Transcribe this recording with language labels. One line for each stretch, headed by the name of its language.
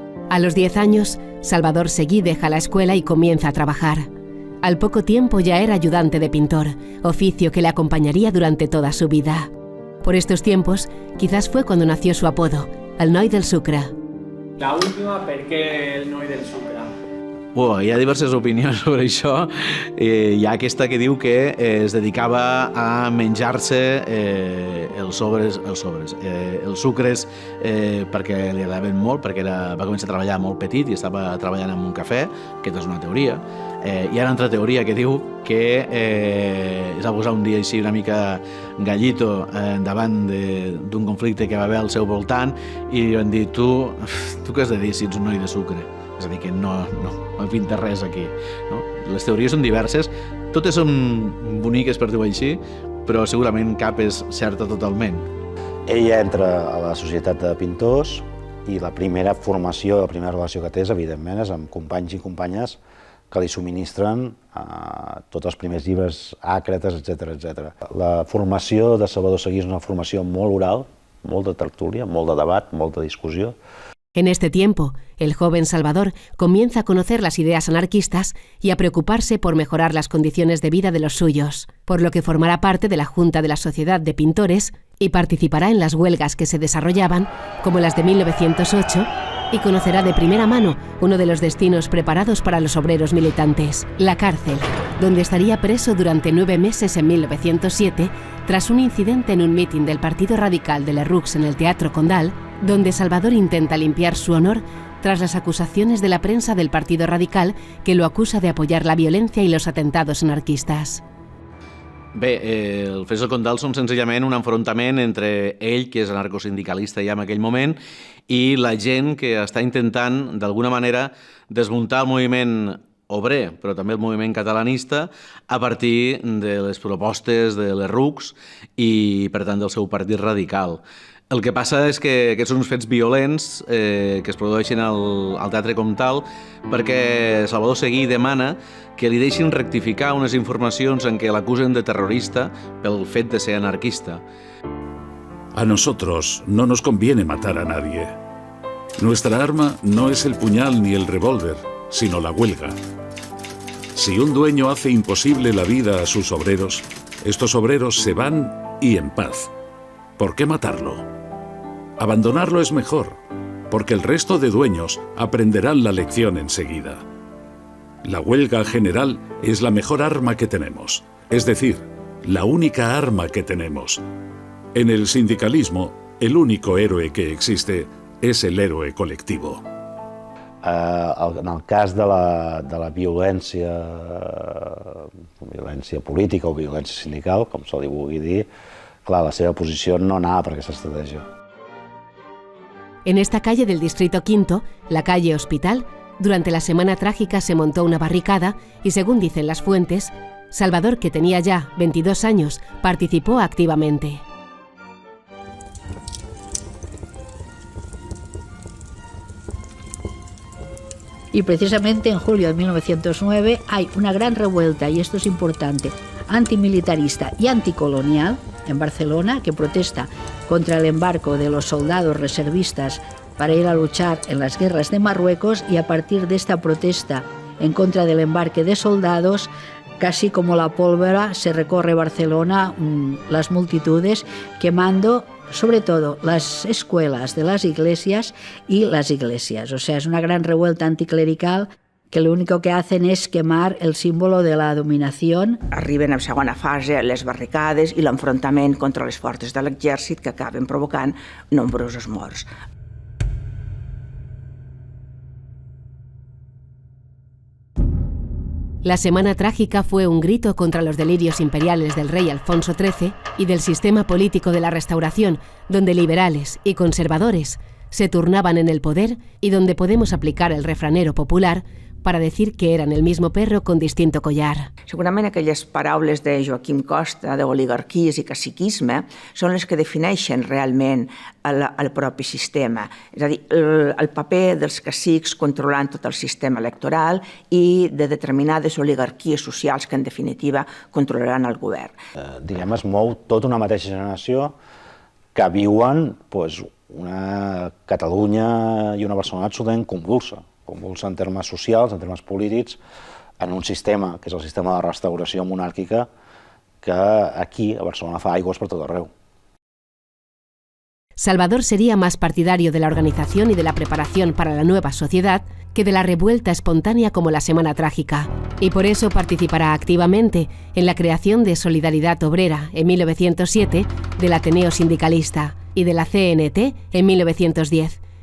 Spanish: A los 10 años, Salvador Seguí deja la escuela y comienza a trabajar. Al poco tiempo ya era ayudante de pintor, oficio que le acompañaría durante toda su vida. Por estos tiempos, quizás fue cuando nació su apodo, el Noi del Sucre.
Catalan: La última, per què el Noi del Sucre? Hi ha diverses opinions sobre això. Hi ha aquesta que diu que es dedicava a menjar-se els sucres perquè li agradaven molt, perquè va començar a treballar molt petit i estava treballant en un cafè. Aquesta és una teoria. Hi ha una altra teoria que diu que es va posar un dia així una mica gallito davant d'un conflicte que va haver al seu voltant i li van dir, tu què has de dir si ets un noi de sucre? És a dir, que no pinta res aquí. No? Les teories són diverses, totes són boniques per dir-ho així, però segurament cap és certa totalment. Ella entra a la societat de pintors i la primera formació, la primera relació que té, evidentment, és amb companys i companyes que li subministren tots els primers llibres, àcrates, etc. La formació de Salvador Seguí és una formació molt oral, molt de tertúlia, molt de debat, molta discussió.
Spanish: En este tiempo, el joven Salvador comienza a conocer las ideas anarquistas y a preocuparse por mejorar las condiciones de vida de los suyos, por lo que formará parte de la Junta de la Sociedad de Pintores y participará en las huelgas que se desarrollaban, como las de 1908, y conocerá de primera mano uno de los destinos preparados para los obreros militantes, la cárcel, donde estaría preso durante 9 meses en 1907 tras un incidente en un mitin del Partido Radical de Lerroux en el Teatro Condal, donde Salvador intenta limpiar su honor tras las acusaciones de la prensa del Partido Radical que lo acusa de apoyar la violencia y los atentados anarquistas.
Catalan: Bé, el Fets del Condal són senzillament un enfrontament entre ell, que és anarcosindicalista ja en aquell moment, i la gent que està intentant, d'alguna manera, desmuntar el moviment obrer, però també el moviment catalanista, a partir de les propostes de Lerroux i, per tant, del seu partit radical. El que passa és que aquests són uns fets violents que es produeixen al Teatre Comtal perquè Salvador Seguí demana que li deixin rectificar unes informacions en què l'acusen de terrorista pel fet de ser anarquista.
Spanish: A nosotros no nos conviene matar a nadie. Nuestra arma no es el puñal ni el revólver, sino la huelga. Si un dueño hace imposible la vida a sus obreros, estos obreros se van y en paz. ¿Por qué matarlo? Abandonarlo es mejor, porque el resto de dueños aprenderán la lección enseguida. La huelga general es la mejor arma que tenemos, es decir, la única arma que tenemos. En el sindicalismo, el único héroe que existe és el héroe col·lectiu.
Catalan: En el cas de la violència política o violència sindical, com se li vulgui dir, clar, la seva posició no anava per aquesta estratègia.
Spanish: En esta calle del Distrito V, la calle Hospital, durante la Semana Trágica se montó una barricada y, según dicen las fuentes, Salvador, que tenía ya 22 años, participó activamente. Y precisamente en julio de 1909 hay una gran revuelta, y esto es importante, antimilitarista y anticolonial en Barcelona, que protesta contra el embarco de los soldados reservistas para ir a luchar en las guerras de Marruecos, y a partir de esta protesta en contra del embarque de soldados, casi como la pólvora se recorre Barcelona, las multitudes, quemando sobre todo las escuelas de las iglesias y las iglesias. O sea, es una gran revuelta anticlerical que lo único que hacen es quemar el símbolo de la dominación.
Catalan: Arriben en segona fase les barricades i l'enfrontament contra les forces de l'exèrcit, que acaben provocant nombrosos morts.
Spanish: La Semana Trágica fue un grito contra los delirios imperiales del rey Alfonso XIII y del sistema político de la Restauración, donde liberales y conservadores se turnaban en el poder y donde podemos aplicar el refranero popular para decir que eran el mismo perro con distinto collar.
Catalan: Segurament aquelles paraules de Joaquim Costa, d'oligarquies i caciquisme, són les que defineixen realment el propi sistema. És a dir, el paper dels cacics controlant tot el sistema electoral i de determinades oligarquies socials que, en definitiva, controlaran el govern. Diguem, es mou tota una mateixa generació que viuen una Catalunya i una Barcelona absolutament convulsa en termes socials, en termes polítics, en un sistema, que és el sistema de restauració monàrquica, que aquí, a Barcelona, fa aigües per tot arreu.
Spanish: Salvador sería más partidario de la organización y de la preparación para la nueva sociedad que de la revuelta espontánea como la Semana Trágica, y por eso participará activamente en la creación de Solidaridad Obrera en 1907, del Ateneo Sindicalista y de la CNT en 1910.